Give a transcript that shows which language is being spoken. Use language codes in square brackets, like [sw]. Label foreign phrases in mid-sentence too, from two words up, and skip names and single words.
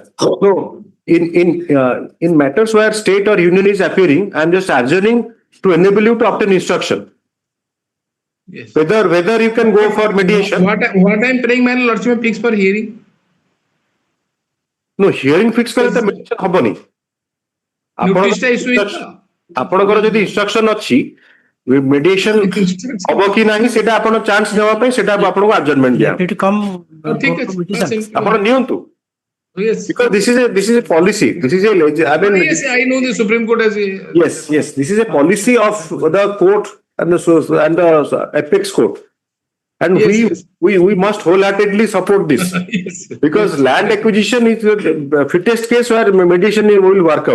[en] So, in matters where state or union is appearing, I am just adjourning to enable you to obtain instruction. Yes. Whether you can go for mediation. What I am praying, my Lordship, fix for hearing. No, hearing fix [or] କରେ ତ [en] mediation haboni. Notice টা issue is [or] ଆପଣଙ୍କର ଯଦି ଇନଷ୍ଟ୍ରକ୍ସନ ଅଛି mediation ହବ କି ନାହିଁ ସେଟା ଆପଣ ଚାନ୍ସ ନେବା ପାଇଁ ସେଟା ଆପଣଙ୍କୁ adjournment ଦିଆ ଠିକ ଅଛି ଆପଣ ନିଅନ୍ତୁ. [en] Yes. Because this is a policy. This is a Yes, I know the Supreme Court has a yes. This is a policy of the court and the apex court. And Yes, we must wholeheartedly support this. yes. Because land acquisition is the fittest case where mediation will work out.